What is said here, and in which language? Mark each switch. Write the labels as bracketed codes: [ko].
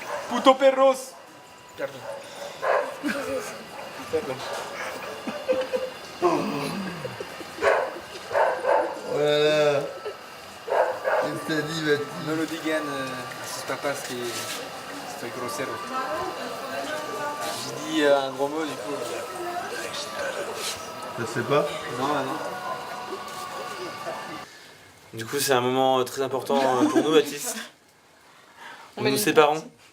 [es] Puto perros. Perdón. Perdón. [fr] Voilà. Qu'est-ce que t'as dit, Mathis? [es] No lo digan a sus papás que estoy grosero. [fr] J'ai dit un gros mot du coup. Ça se fait pas? Non, non. Du coup, c'est un moment très important pour nous, Baptiste. Nous nous séparons.